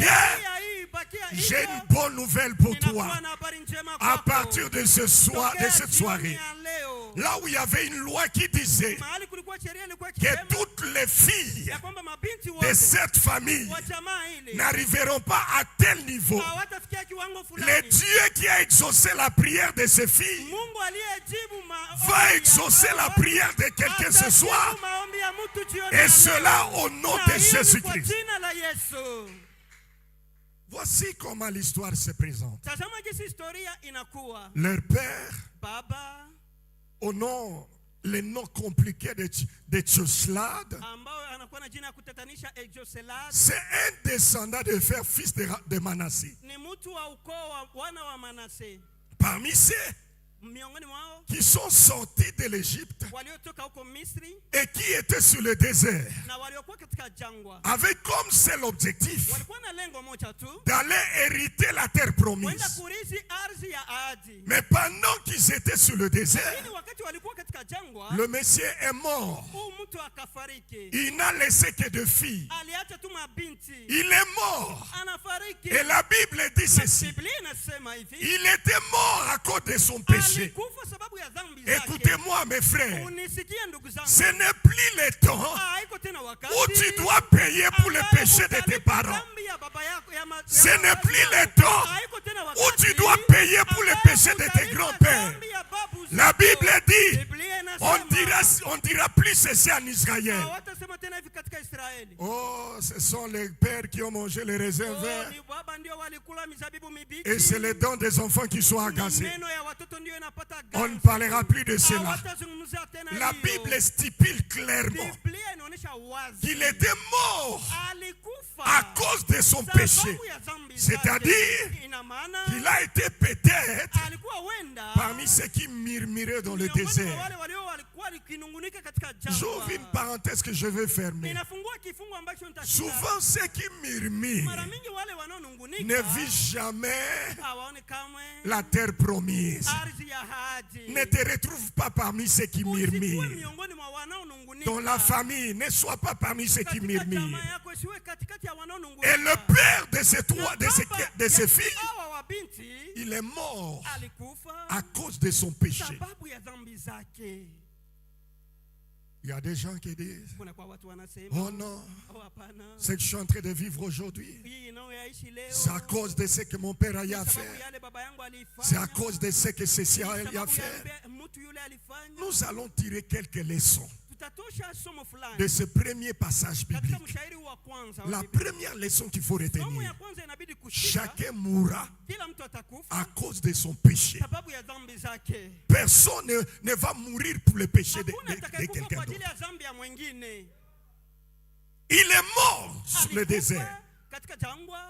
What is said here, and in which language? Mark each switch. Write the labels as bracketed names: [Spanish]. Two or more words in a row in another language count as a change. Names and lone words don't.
[Swahili] sheria hii ibakia [French] J'ai [Swahili] hivyo. [French] une bonne nouvelle pour toi. [Swahili] Ninakuwa na habari njema [French] À [Swahili] kwako. [French] partir de ce soir, de [Swahili] Tokea [French] cette [Swahili] jioni [French] soirée, [Swahili] ya leo, [French] là où il y avait une loi qui disait [Swahili] mahali kulikuwa sheria ilikuwa [French] que [Swahili] ikisema [French] toutes les filles [Swahili] ya kwamba mabinti [French] de [Swahili] wote [French] cette famille [Swahili] wa jamaa ile [French] n'arriveront pas à tel niveau. [Swahili] hawatafikia kiwango [French] Le [Swahili] fulani. [French] Dieu qui a exaucé la prière de ses filles [Swahili] Mungu aliyejibu [French] va exaucer la prière de quelqu'un ce soir. [Swahili] maombi ya mtu jioni [French] Et [Swahili] ya [French] cela [Swahili] leo. [French] au nom [Swahili] Na [French] de [Swahili] hii ni kwa [French] Jésus-Christ. [Swahili] jina la Yesu. [French] Voici comment l'histoire se présente. [Swahili] Tazama jinsi historia inakuwa. [French] Leur père, [Swahili] Baba [French] au nom, les noms compliqués de Tchoslad, [Swahili] ambao anakuwa na jina ya kutatanisha Joselad [French] c'est un descendant de frère fils de Manassé. [Swahili] ni mtu wa ukoo wa wana wa Manase. [French] Parmi ceux [Swahili] Miongoni mwao [French] qui sont sortis de l'Égypte [Swahili] waliotoka huko Misri [French] et qui étaient sur le désert, [Swahili] na waliokuwa katika jangwa [French] avec comme seul objectif [Swahili] walikuwa na lengo moja tu, [French] d'aller hériter la terre [Swahili] kwenda [French] promise. [Swahili] kurithi ardhi ya ahadi. [French] Mais pendant qu'ils étaient sur le désert, [Swahili] Lakini wakati walikuwa katika jangwa, [French] le monsieur est mort. [Swahili] huyu mtu akafariki. [French] Il n'a laissé que deux filles. [Swahili] Aliacha tu mabinti. [French] Il est mort. [Swahili] Anafariki. [French] Et la Bible dit ceci. [Swahili] Biblia inasema hivi, [French] Il était mort à cause de son péché. [Swahili] alikufa sababu ya dhambi zake. [French] Écoutez-moi, mes frères. [Swahili] Unisikie ndugu zangu. [French] Ce n'est plus le temps [Swahili] Haiko tena wakati [French] où tu dois payer pour le péché de tes parents. [Swahili] dhambi ya baba yako, ya [French] Ce [Swahili] ya [French] n'est [Swahili] baba [French] plus [Swahili] yako. [French] le temps [Swahili] Haiko tena [French] où [Swahili] wakati [French] tu dois payer pour le [Swahili] ambapo [French] péché de tes [Swahili] utalipa [French] grands-pères. [Swahili] dhambi ya babu [French] La [Swahili] zako. [French] Bible dit, [Swahili] Biblia inasema, [French] on dira plus ceci en Israël. [Swahili] hawatasema tena hivi katika Israeli. [French] Oh, ce sont les pères qui ont mangé les raisins [Swahili] Oh, [French] verts. [Swahili] ni baba ndio walikula mizabibu mibichi. [French] Et c'est les dents des enfants qui sont [Swahili] Ni [French] agacés. [Swahili] meno ya watoto ndio inapata [French] On [Swahili] ganzi. [French] ne parlera plus de cela. [Swahili] Hawatazungumzia tena [French] La [Swahili] hiyo. [French] Bible stipule clairement [Swahili] Biblia inaonyesha wazi [French] qu'il était mort [Swahili] alikufa [French] à cause de son péché. [Swahili] sababu ya dhambi [French] C'est-à-dire [Swahili] zake. Ina maana [French] qu'il a été peut-être [Swahili] alikuwa wenda [French] parmi ceux qui murmuraient dans le [Swahili] miongoni mwa [French] désert. [Swahili] wale walikuwa wakinungunika katika [French] J'ouvre une [Swahili] jangwa. [French] parenthèse que je vais fermer. [Swahili] Ninafungua kifungu ambacho nitafunga. [French] Souvent, ceux qui murmurent [Swahili] Mara mingi wale [French] ne [Swahili] wanaonungunika [French] vivent jamais [Swahili] hawaone kamwe [French] la terre promise. [Swahili] ardhi ya ahadi. [French] Ne te retrouve pas parmi ceux qui [Swahili] Usikuwe [French] murmurent. [Swahili] miongoni mwa wanaonungunika. [French] Dans la famille, ne sois pas parmi ceux qui [Swahili] Katika [French] murmurent. [Swahili] jamaa yako isiwe katikati ya wanaonungunika. [French] Et le père de ces [Swahili] Na [French] trois, de [Swahili] baba [French] ces [Swahili] ya [French] filles, [Swahili] hawa wabinti [French] il est mort [Swahili] alikufa [French] à cause de son péché. [Swahili] sababu ya dhambi zake. [French] Il y a des gens qui disent, [Swahili] Kuna kwa watu wanasema, [French] oh non, [Swahili] oh hapana, [French] ce que je suis en train de vivre aujourd'hui, [Swahili] hii inayoishi leo [French] c'est à cause de ce que mon père a eu à [Swahili] sababu [French] faire. [Swahili] yale baba yangu alifanya, [French] C'est à cause de ce que ceci a eu à [Swahili] sababu [French] faire. [Swahili] ya mtu yule alifanya. [French] Nous allons tirer quelques leçons [Swahili] Tutatosha somo fulani [French] de ce premier passage [Swahili] katika [French] biblique. [Swahili] mshairi wa kwanza wa [French] La [Swahili] Biblia. [French] première leçon qu'il faut [Swahili] Somo ya [French] retenir, [Swahili] kwanza inabidi kushika, [French] chacun mourra [Swahili] kila mtu atakufa [French] à cause de son péché. [Swahili] sababu ya dhambi zake. [French] Personne ne va mourir pour le péché de [Swahili] Hakuna atakayekufa [French] quelqu'un [Swahili] kwa ajili [French] d'autre. [Swahili] ya dhambi ya mwingine. [French] Il est mort sur le [Swahili] Alikufa [French] désert. [Swahili] katika jangwa,